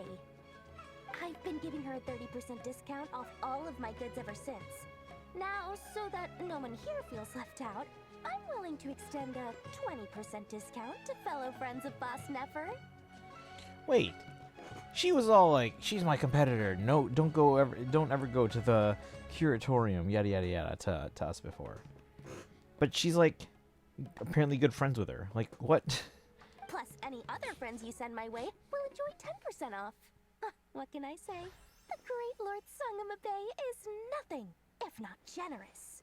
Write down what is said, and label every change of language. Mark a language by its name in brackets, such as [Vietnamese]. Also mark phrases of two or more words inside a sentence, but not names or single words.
[English] I've been giving her a 30% discount off all of my goods ever since. Now, so that no one here feels left out, I'm willing to extend a 20% discount to fellow friends of Boss Nefer. Wait. She was all like, she's my competitor. No, don't ever go to the curatorium, yada yada yada to us before. But she's like apparently good friends with her. Like, what? Plus, any other friends you send my way will enjoy 10% off. What can I say? The great Lord Sangama Bay is nothing if not generous.